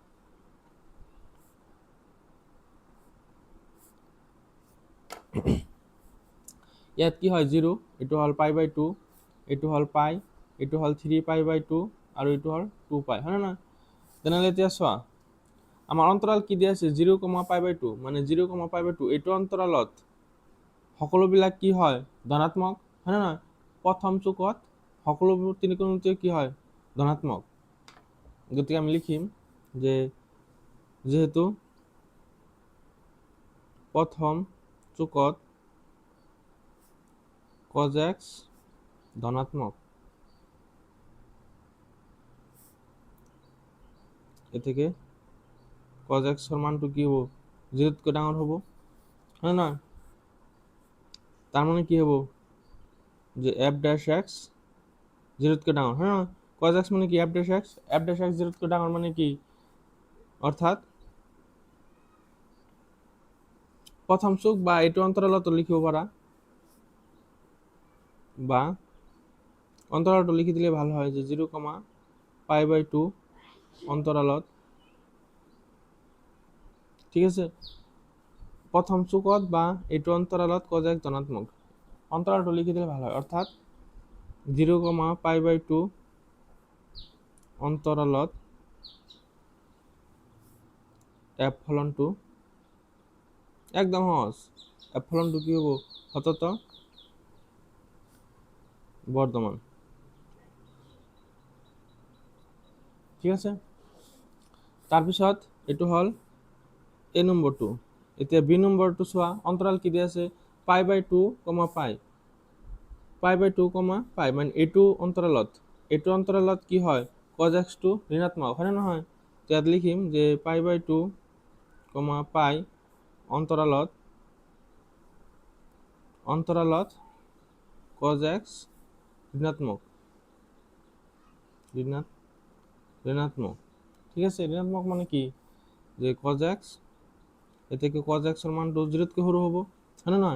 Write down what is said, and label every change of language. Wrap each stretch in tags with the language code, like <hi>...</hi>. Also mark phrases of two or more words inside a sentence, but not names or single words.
<as>ইয়াত কি হয়, 0, এইটো হ'ল π/2, এইটো হ'ল π, এইটো হ'ল 3π/2 আৰু এইটো হ'ল 2π, হয় নে নহয়। তেনেহ'লে এতিয়া চোৱা আমাৰ অন্তৰাল কি দিয়া আছে, 0,π/2, মানে 0,π/2 এইটো অন্তৰালত সকলোবিলাক কি হয়, ধনাত্মক, হয় না? প্রথম চুকত সকলো তিনিকোণমিতিয় কি হয় ধনাত্মক। গতিকে আমি লিখিম যে যেহেতু প্রথম চুকত cos x ধনাত্মক,</as> <bn>এ থেকে</bn> <as>cos x এর মানটো কি হবো 0 ডাঙর হবো, হ্যাঁ না? তার মানে কি হবো যে f ড্যাশ x 0 ডাঙর, হ্যাঁ না? cos x মানে কি f ড্যাশ x, f ড্যাশ x 0 ডাঙর মানে কি, অর্থাৎ প্রথম চুক বা এটু অন্তরালত লিখিব পারা, বা অন্তরালত লিখি দিলে ভালো হয় যে 0,π/2 অন্তরালত, ঠিক আছে? প্রথম চুকত বা এটু অন্তরালত cos x ধনাত্মক, অন্তরালটা</as> <bn>লিখে দিলে ভালো হয়,</bn> <as>অর্থাৎ 0,π/2 অন্তরালত f ফলন 2, একদম সহজ। f ফলন 2 কি হবো সতত বর্ধমান, ঠিক আছে? তাৰপিছত এইটো হল a নম্বৰটো। এতিয়া b নম্বৰটো চোৱা, অন্তৰাল কি দিয়া আছে π/2, π/2, মানে এইটো অন্তৰালত কি হয় cos x টো ঋণাত্মক, হয় নে নহয়? ইয়াত লিখিম যে π/2, π অন্তরালত cos x ঋণাত্মক, ঋণাত্মক, ঠিক আছে? ঋণাত্মক মানে কি যে cos x,</as> <bn>এ থেকে</bn> <as>cos x এর মান 0 সরু হবো, হ্যাঁ না নয়?</as>